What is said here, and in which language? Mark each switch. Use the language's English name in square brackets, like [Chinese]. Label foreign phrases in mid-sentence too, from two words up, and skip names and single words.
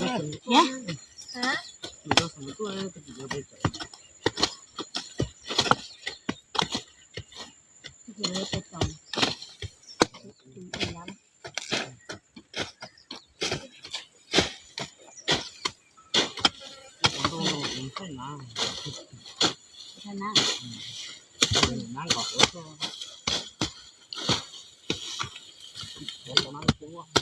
[Thai] hả เราสมมติว่าจะกินไป [Vietnamese] giờ phải trồng lắm [Thai] ต้องลงใส่น้ำ [Vietnamese] thế nào [Thai] น้ำก่อนแล้วก็ตอนนั้นกูว่า